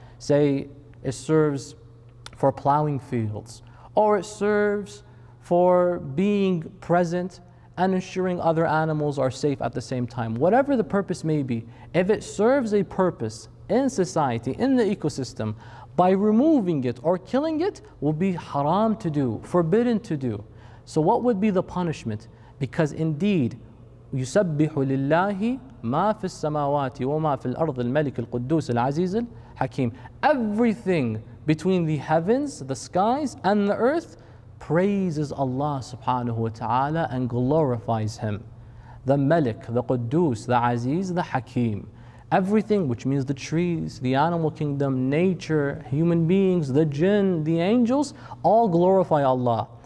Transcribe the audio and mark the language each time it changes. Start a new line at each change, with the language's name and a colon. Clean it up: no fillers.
English: Say it serves for plowing fields, or it serves for being present and ensuring other animals are safe at the same time. Whatever the purpose may be, if it serves a purpose in society, in the ecosystem, by removing it or killing it will be haram to do, forbidden to do. So what would be the punishment? Because indeed,
Arabic: يسبح لله ما في السماوات وما في الأرض الملك القدوس العزيز الحكيم.
English: Everything between the heavens, the skies, and the earth praises Allah subhanahu wa ta'ala and glorifies Him. The Malik, the Quddus, the Aziz, the Hakim. Everything, which means the trees, the animal kingdom, nature, human beings, the jinn, the angels, all glorify Allah.